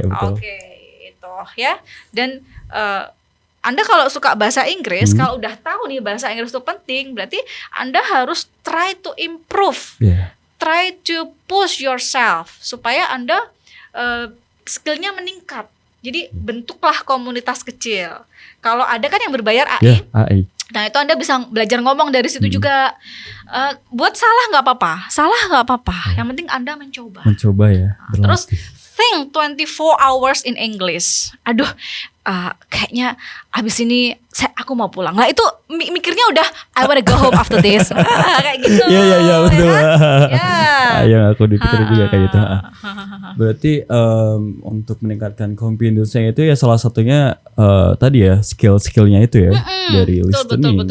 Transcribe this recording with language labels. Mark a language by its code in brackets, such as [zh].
[id] Oke, itu ya. Dan Anda kalau suka bahasa Inggris, kalau udah tahu nih bahasa Inggris itu penting, berarti Anda harus [en] try to improve, try to push yourself [id] supaya Anda skillnya meningkat. Jadi bentuklah komunitas kecil. Kalau ada kan yang berbayar AI, nah itu Anda bisa belajar ngomong dari situ juga. Buat salah nggak apa-apa, Yang penting Anda mencoba. Ya. [en] Terus think 24 hours in English. [id] Aduh, kayaknya abis ini aku mau pulang. Lah itu mikirnya udah [en] I wanna go home after this. [id] Kayak gitu. Iya betul. Yang aku dipikir juga kayak gitu. Berarti untuk meningkatkan confidence-nya itu ya salah satunya tadi ya skill-skillnya itu ya, dari listening.